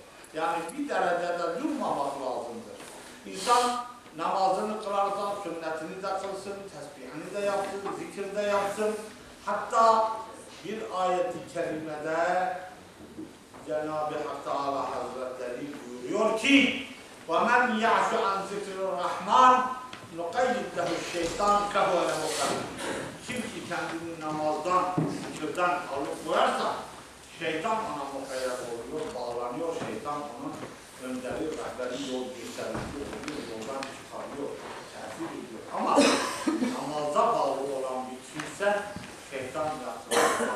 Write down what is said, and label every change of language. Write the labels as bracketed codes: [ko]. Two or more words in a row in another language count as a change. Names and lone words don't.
[tr] Yani bir derecede durmamak lazımdır. İnsan namazını kılarsa sünnetini de kılsın, tesbihini de yapsın, zikir de yapsın. Hatta bir ayet-i kerimede Cenab-ı Hak Teala Hazretleri buyuruyor ki [ar] وَمَنْ يَعْشُ عَنْ ذِكْرِ الرَّحْمَنِ نُقَيِّدْ لَهُ الشَّيْطَانِ فَهُوَ لَهُ قَرِينٌ. [tr] Kim ki kendini namazdan, zikirden alıkoyarsa şeytan ona mukayyet oluyor, bağlanıyor, şeytan onun önderi, rehberi, yol gösterici oluyor, yoldan çıkarıyor, tesir ediyor. Ama namaza bağlı olan bir kimse şeytan yaklaşmaz.